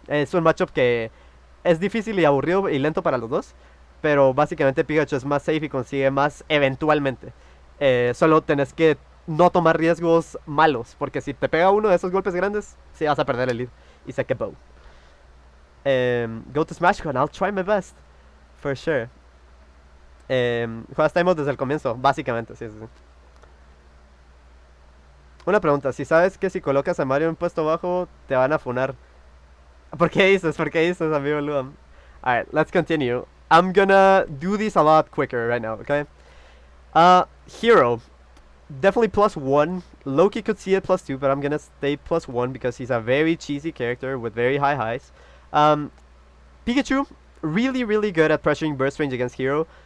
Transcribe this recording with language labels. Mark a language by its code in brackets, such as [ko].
[es] Es un matchup que es difícil y aburrido y lento para los dos. Pero básicamente Pikachu es más safe y consigue más eventualmente. Solo tenés que no tomar riesgos malos, porque si te pega uno de esos golpes grandes, sí vas a perder el lead. Y sé que bow. [en] Go to SmashCon, I'll try my best. For sure. [es] Juegas Time Out desde el comienzo, básicamente, sí. Una pregunta, si sabes que si colocas a Mario en puesto bajo, te van a funar. ¿Por qué dices, amigo Luam? [en] Alright, let's continue. I'm gonna do these a lot quicker right now, okay? Hero. Definitely +1. Loki could see it +2, but I'm gonna stay +1 because he's a very cheesy character with very high highs. Pikachu, really, really good at pressuring burst range against Hero.